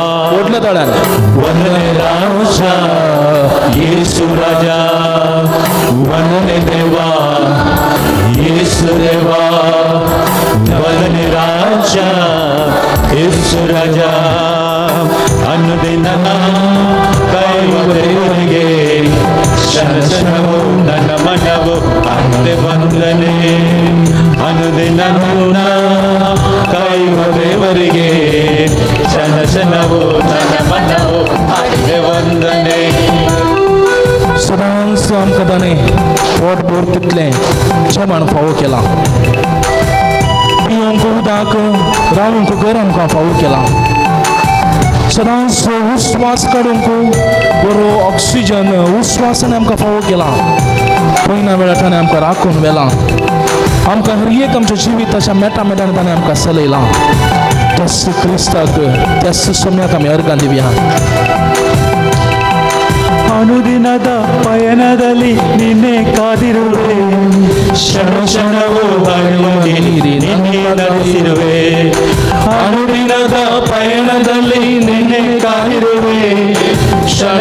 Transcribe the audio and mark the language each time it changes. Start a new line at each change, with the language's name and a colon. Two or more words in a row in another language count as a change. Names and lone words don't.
Kannada: ವಂದನೆ ರಾಜ ಯೇಸು ರಾಜ ವಂದನೆ ದೇವಾ ಯೇಸು ದೇವಾ ವಂದನೆ ರಾಜ ಯೇಸು ರಾಜ ಅನುದಿನ ಕಾಯುವ ದೇವರಿಗೆ ಶನ ಶನವು ನನ್ನ ಮನವು ಅರಿತೆ ವಂದನೆ ಅನುದಿನ ಕಾಯುವ ದೇವರಿಗೆ ಶನ ಶನವು ನನ್ನ ಮನವು ಅರಿತೆ ವಂದನೆ
Konkani: सदांच आमकां ताणें पोट भर तितलें जेवण फावो केलां पिवंक उदक रावंक घर आमकां फावो केलां सदांच उस्वास काडूंक बरो ऑक्सिजन उस्वासाने आमकां फावो केलां पयल्या वेळार ताणें आमकां राखून व्हेलां आमकां हर एक आमच्या जिविताच्या मेटा मेटान ताणें आमकां चलयलां त्याच क्रिस्ताक त्याच सोम्याक आमी अर्घां दिवया
Kannada: ಅನುದಿನದ ಪಯಣದಲ್ಲಿ ನಿನ್ನೆ ಕಾದಿರುವೆ ಶನ ಶನವು ನಿನ್ನೆ ನಡೆಸಿರುವೆ ಅನುದಿನದ ಪಯಣದಲ್ಲಿ ನಿನ್ನೆ ಕಾದಿರುವೆ ಶನ